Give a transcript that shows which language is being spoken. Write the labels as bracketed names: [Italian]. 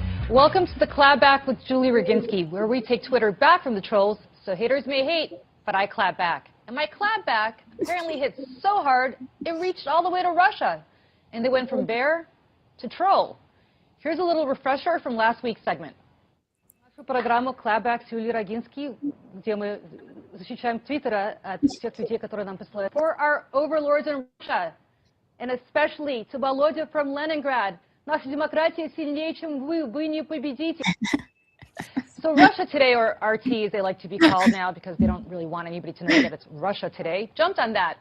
[English] Welcome to the Clapback with Julie Roginsky, where we take Twitter back from the trolls, so haters may hate, but I clap back. And my clapback apparently hit so hard, it reached all the way to Russia. And they went from bear to troll. Here's a little refresher from last week's segment. [Russian] Программу Clapback с Юлией Рогински, где мы защищаем Твиттера от тех людей, которые нам посылают. [English] For our overlords in Russia, and especially to Volodya from Leningrad, наша демократия сильнее, чем вы не победите. So Russia Today, or RT as they like to be called now because they don't really want anybody to know that it's Russia Today, jumped on that.